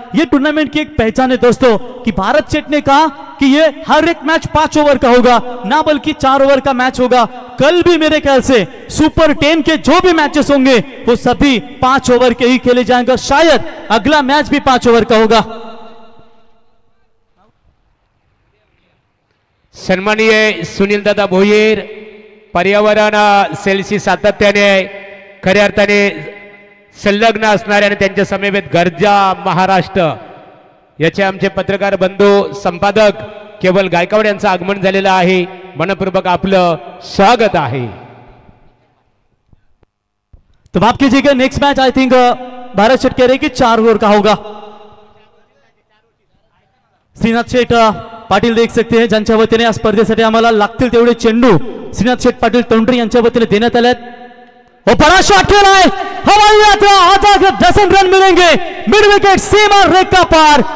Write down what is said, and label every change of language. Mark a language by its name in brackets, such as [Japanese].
[Hindi] ये टूर्नामेंट की एक पहचान है दोस्तों कि भारत सेठ ने कहा कि ये हर एक मैच 5 ओवर का होगा, ना बल्कि 4 ओवर का मैच होगा। कल भी मेरे ख्याल से सुपर 10 के जो भी मैचेस होंगे वो सभी 5 ओवर के ही खेले जाएंगे। शायद अगला मैच भी 5 ओवर का होगा। [Marathi] सन्माननीय सुनील दादा भोईर, पर्यावरण सेलशी सातत्याने खऱ्या अर्थाने संलग्न असणारे आणि त्यांच्या समवेत गर्जा महाराष्ट्र याचे आमचे पत्रकार बंधू संपादक केवल गायकवाड यांचं आगमन झालेलं आहे। मनपूर्वक आपलं स्वागत आहे। [Hindi] तो माफ कीजिएगा, [English] next match I think [Hindi] Bharat Sheth कह रहे कि 4 ओवर का होगा। [Marathi] श्रीनाथ शेठ पाटील [Hindi] देख सकते हैं [Marathi] ज्यांच्या वतीने या स्पर्धेसाठी आम्हाला लागतील तेवढे चेंडू श्रीनाथ शेठ पाटील तोंडरी यांच्या वतीने देण्यात आले। [Hindi] वो बड़ा शॉट खेला है, हवाई यात्रा आधा 10 रन मिलेंगे, मिड विकेट सीमा रेखा पार।